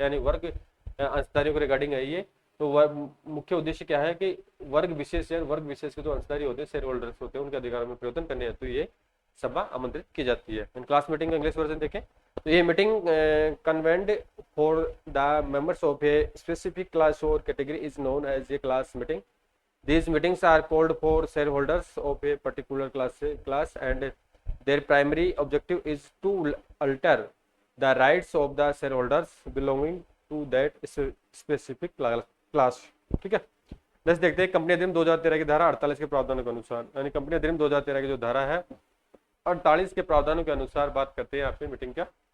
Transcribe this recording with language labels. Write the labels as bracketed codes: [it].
[hi] यानी वर्ग अंशधारियों के रिगार्डिंग है ये। तो मुख्य उद्देश्य क्या है कि वर्ग विशेष के जो अंशधारी होते हैं, शेयर होल्डर्स होते हैं, उनके अधिकारों में परिवर्तन करने हेतु ये सभा आमंत्रित की जाती है। [en] class meeting [hi] का इंग्लिश वर्जन देखें तो ये [en] Meeting convened for the members of a specific class or category is known as a class meeting. These meetings are called for shareholders of a particular class and their primary objective is to alter the rights of the shareholders belonging to that specific class। [hi] ठीक है, next देखते हैं company अधिनियम 2013 की धारा 48 के प्रावधानों के अनुसार, यानी कंपनी अधिनियम 2013 की जो धारा है 48 के प्रावधानों के अनुसार बात करते हैं यहाँ पे मीटिंग क्या।